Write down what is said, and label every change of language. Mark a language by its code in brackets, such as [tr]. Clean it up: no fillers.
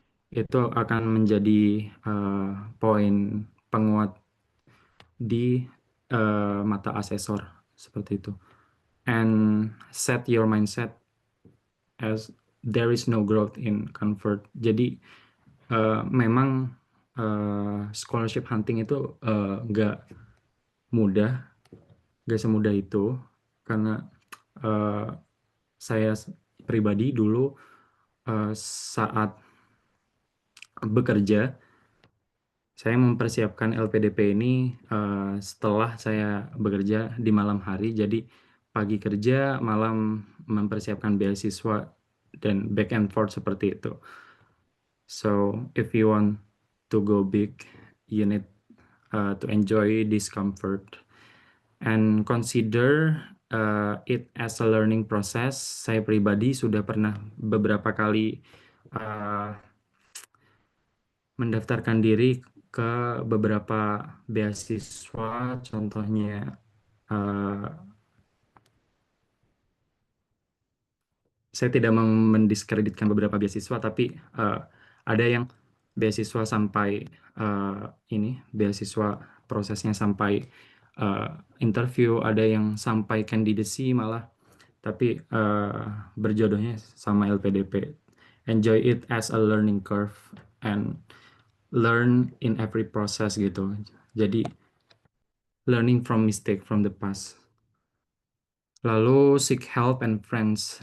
[id] Itu akan menjadi poin penguat di mata asesor seperti itu. [en] And set your mindset as there is no growth in comfort. [id] Jadi memang scholarship hunting itu nggak mudah, nggak semudah itu karena saya pribadi dulu saat bekerja saya mempersiapkan LPDP ini setelah saya bekerja di malam hari. Jadi pagi kerja, malam mempersiapkan beasiswa dan [en] back and forth [id] seperti itu. [en] So if you want to go big, you need to enjoy discomfort and consider it as a learning process. [id] Saya pribadi sudah pernah beberapa kali mendaftarkan diri ke beberapa beasiswa, contohnya saya tidak mendiskreditkan beberapa beasiswa, tapi ada yang beasiswa sampai beasiswa prosesnya sampai interview, ada yang sampai candidacy malah, tapi berjodohnya sama LPDP. [en] Enjoy it as a learning curve and learn in every process gitu. Jadi learning from mistake from the past. Lalu seek help and friends.